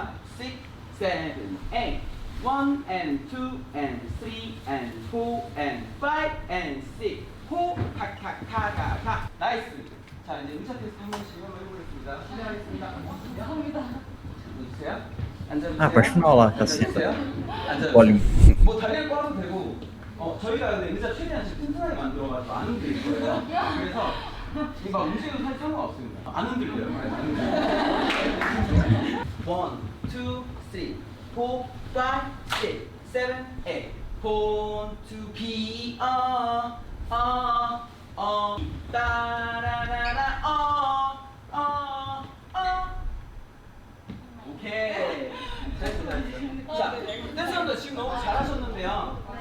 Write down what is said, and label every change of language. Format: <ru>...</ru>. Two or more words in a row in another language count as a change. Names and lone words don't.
<en>6, 7, 8. 1 and 2 and 3 and 4 and 5 and 6.</en> <ko>호 칵칵카가카. 나이스. 자, 이제 의사 테스트 한 번씩 한번 해보겠습니다. 시작하겠습니다. 감사합니다. 앉아주세요. 앉아주세요.</ko> <pt>Ah, pode final lá, tá certo.</pt> <ko>앉아주세요. 앉아주세요.</ko> <pt>Olha.</pt> <ko>뭐 다리를 꽈도 되고 저희가 근데 의자 최대한 지금 튼튼하게 만들어가지고 안 흔들릴 거예요. 그래서 이거 움직여도 사실 상관없습니다. 안 흔들려요. 안 흔들려요. 1, 2, 3, 4, 5, 6, 7, 8. Born to be 따라라라 오케이. 잘했어. 자, 댄서분들 지금 너무 잘하셨는데요.</ko>